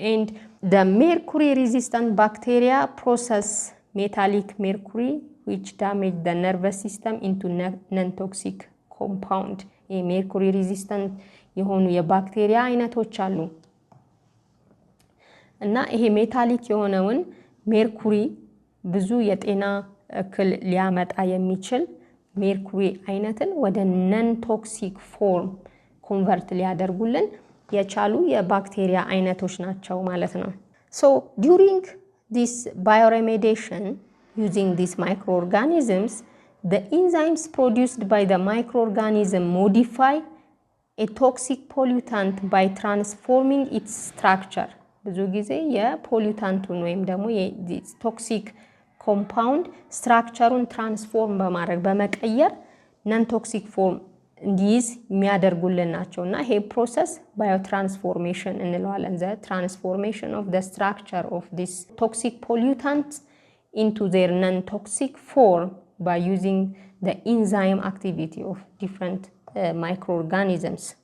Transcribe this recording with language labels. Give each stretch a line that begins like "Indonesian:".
English: And the mercury resistant bacteria process metallic mercury which damage the nervous system into non-toxic compound.
Amharic: mercury resistant የሆኑ የባክቴሪያ አይነቶች አሉ እና ይሄ ሜታሊክ የሆነውን ሜርኩሪ ብዙ የጤና እክል ሊያመጣ የሚችል ሜርኩሪ አይነትን ወደ ነን ቶክሲክ ፎርም ኮንቨርት ሊያደርጉልን የቻሉ የባክቴሪያ አይነቶች ናቸው ማለት ነው.
English: So during this bioremediation using these microorganisms, the enzymes produced by the microorganism modify a toxic pollutant by transforming its structure.
Amharic: ብዙ ጊዜ የፖሊታንቱን ወይም ደግሞ የቶክሲክ ኮምፓውንድ ስትራክቸሩን ትራንስፎርም በማድረግ በመቀየር ነን ቶክሲክ ፎርም እንዲይዝ የሚያደርጉልን ናቸውና ይሄ ፕሮሰስ ባዮትራንስፎርሜሽን እንለዋለን።
English: the transformation of the structure of this toxic pollutants into their non-toxic form by using the enzyme activity of different microorganisms.